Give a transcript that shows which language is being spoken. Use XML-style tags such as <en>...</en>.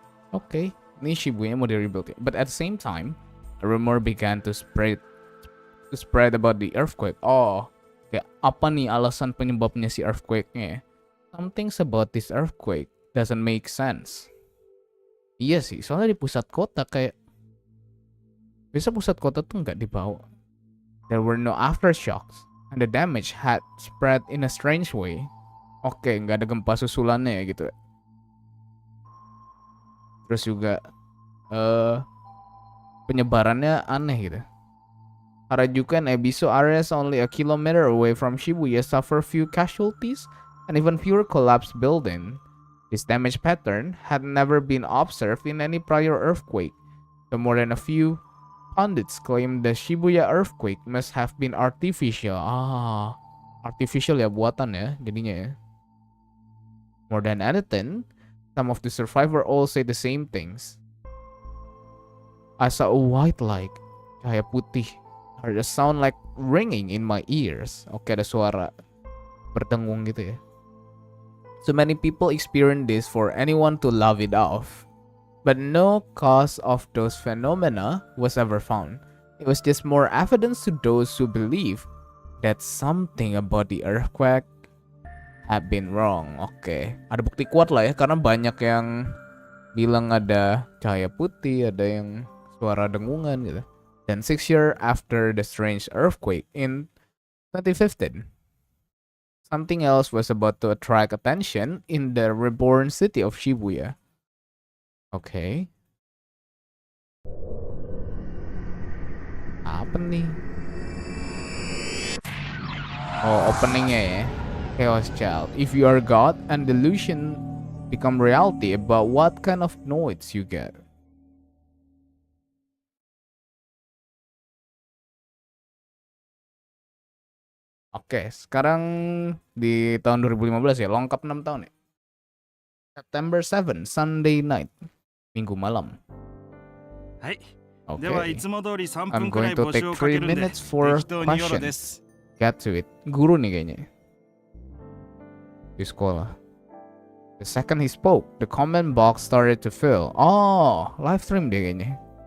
<en>Okay,</en> <id>ini Shibuya mau di-rebuild ya.</id> <en>But at the same time, a rumor began to spread about the earthquake.</en> <id>Oh, kayak apa nih alasan penyebabnya si earthquake-nya?</id> <en>Some things about this earthquake doesn't make sense.</en> <id>Iya sih, soalnya di pusat kota kayak bisa pusat kota tuh nggak dibawa.</id> <en>There were no aftershocks, and the damage had spread in a strange way.</en> <id>Oke, nggak ada gempa susulannya ya gitu. Terus juga penyebarannya aneh gitu.</id> <en>Harajuku and Ebisu areas only a kilometer away from Shibuya suffer few casualties and even fewer collapsed buildings. This damage pattern had never been observed in any prior earthquake, so more than a few pundits claim the Shibuya earthquake must have been artificial.</en> <id>Artificial ya buatan ya jadinya ya.</id> <en>More than anything, some of the survivors all say the same things. I saw a white light,</en> <id>cahaya putih.</id> <en>Heard a sound like ringing in my ears.</en> <id>Oke, ada suara berdengung gitu ya.</id> <en>So many people experience this for anyone to laugh it off. But no cause of those phenomena was ever found. It was just more evidence to those who believe that something about the earthquake had been wrong.</en> <id>Oke, ada bukti kuat lah ya, karena banyak yang bilang ada cahaya putih, ada yang suara dengungan gitu.</id> <en>Then 6 years after the strange earthquake in 2015, something else was about to attract attention in the reborn city of Shibuya. Oke.</en> <id>Apa nih? Oh, openingnya ya. Chaos Child.</id> <en>If you are God and delusion become reality about what kind of noise you get.</en> <id>Oke, sekarang di tahun 2015 ya, lengkap 6 tahun ya.</id> <en>September 7, Sunday night.</en> <id>Minggu malam.</id> <en>Okay. I'm going to take 3 minutes for questions. Get to it.</en> <id>Guru nih kayaknya. Di sekolah.</id> <en>The second he spoke, the comment box started to fill. Oh,</en> <id>live stream deh kayaknya.</id>